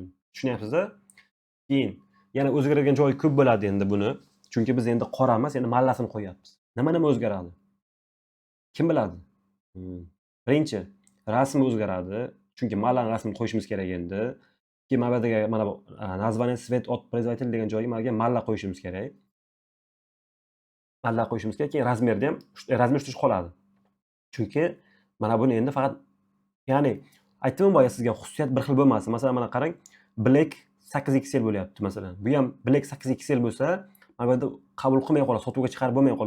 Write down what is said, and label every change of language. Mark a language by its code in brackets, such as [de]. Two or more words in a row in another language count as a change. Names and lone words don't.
[uz] Tushunyapsiz-a? Keyin yana o'zgaradigan joyi ko'p bo'ladi endi buni. Chunki biz endi qora emas, endi mallasini qo'yapmiz. Nima o'zgaradi? Kim biladi? Birinchi, rasm o'zgaradi. Chunki mallani rasmini qo'yishimiz kerak endi. Keyin mana bu yerga mana bu [ru] название цвет от производителя [uz] degan joyga mana malla qo'yishimiz kerak. Malla qo'yishimiz kerak. Keyin razmerda ham razmer shu qoladi. Chunki mana buni endi faqat, ya'ni aytdim boya sizga, xususiyat bir xil bo'lmasin. Masalan, mana qarang, Black 8XL bo'lyapti masalan. Bu ham Black 8XL bo'lsa, mana bu yerda qabul qilmay qoladi, sotuvga chiqarib bo'lmay qoladi.